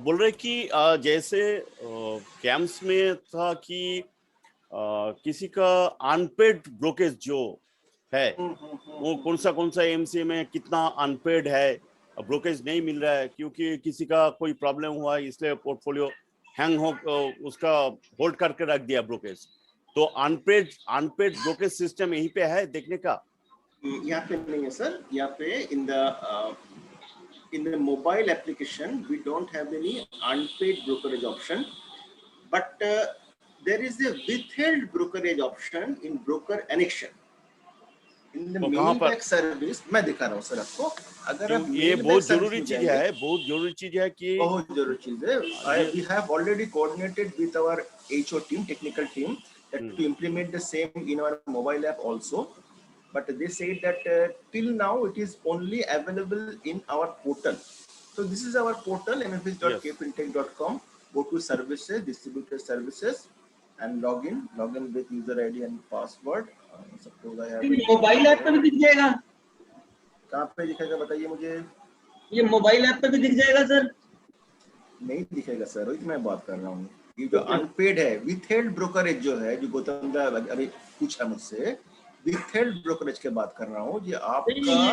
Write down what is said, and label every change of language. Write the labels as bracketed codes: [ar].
[hi] बोल रहे कि जैसे कैंप्स में था कि किसी का अनपेड ब्रोकेज जो है वो कौन सा AMC में कितना अनपेड है, ब्रोकेज नहीं मिल रहा है क्योंकि किसी का कोई प्रॉब्लम हुआ इसलिए पोर्टफोलियो हैंग हो, उसका होल्ड करके रख दिया ब्रोकेज. तो अनपेड ब्रोकेज सिस्टम यहीं पे है देखने का. यहाँ पे नहीं है सर. [en] यहाँ पे in the mobile application we don't have any unpaid brokerage option, but there is a withheld brokerage option in broker annexion. In the mailback service [hi] मैं दिखा रहा हूँ सर आपको. अगर आप ये बहुत जरूरी चीज है, कि बहुत जरूरी चीज है. [en] We have already coordinated with our HO team, technical team, that to implement the same in our mobile app also. But they said that till now it is only available in our portal. So this is our portal, mfs.kfintech.com. Go to services, distributor services, and log in with user ID and password. Suppose I have. [hi] Mobile app पे भी दिख जाएगा. कहाँ पे दिखेगा बताइए मुझे. ये मोबाइल ऐप पे भी दिख जाएगा सर. नहीं दिखेगा सर, वही मैं बात कर रहा हूँ. ये जो अनपेड है, विथहेल्ड ब्रोकरेज जो है, जो गौतम दा अभी पूछा मुझसे, विथहेल्ड ब्रोकरेज के बात कर रहा हूँ. ये आपका